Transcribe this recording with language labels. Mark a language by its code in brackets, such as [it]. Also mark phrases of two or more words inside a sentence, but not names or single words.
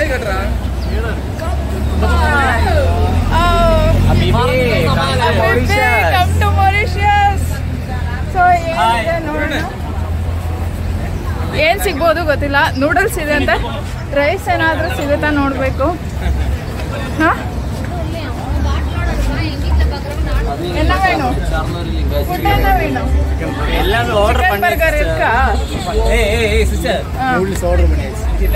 [en] come to Mauritius. [kn] ಸೊ ಏನಿದೆ ನೋಡೋಣ, ಏನು ಸಿಗ್ಬೋದು ಗೊತ್ತಿಲ್ಲ. ನೂಡಲ್ಸ್ ಇದೆ ಅಂತ, ರೈಸ್ ಏನಾದರೂ ಸಿಗುತ್ತಾ ನೋಡಬೇಕು. ಹಾಂ, [ta] என்ன வேணும்? ஃபுட் என்ன வேணும்? எல்லாமே ஆர்டர் பண்ணி பர்கர் இருக்கா? ஏய் சிஸ்டர், நூடுல்ஸ் ஆர்டர் பண்ணியாச்சு.